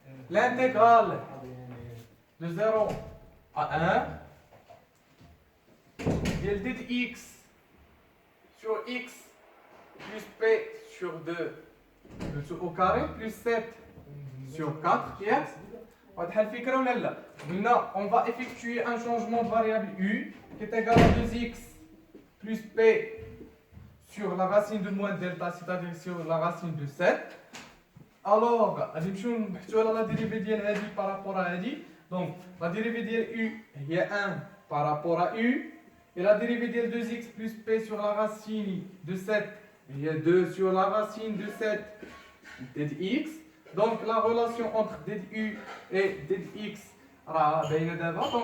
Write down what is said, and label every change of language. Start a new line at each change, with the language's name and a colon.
French: L'intégrale de 0 à 1 dl dx sur x plus p sur 2 le tout au carré plus 7 sur 4 qui est on va effectuer un changement de variable u qui est égal à 2x plus p sur la racine de moins delta, c'est-à-dire sur la racine de 7.
Arabic: Alors, غادي نمشيو نبحثوا على لا ديريفي ديال هادي بارابور ا هادي. دونك لا ديريفي ديال
French: u
Arabic: هي
French: 1
Arabic: بارابور ا
French: u et la dérivée
Arabic: ديال
French: 2x plus p sur la racine de 7 هي 2 sur la racine de 7 dx. Donc la relation entre du et dx
Arabic: راه باينه دابا.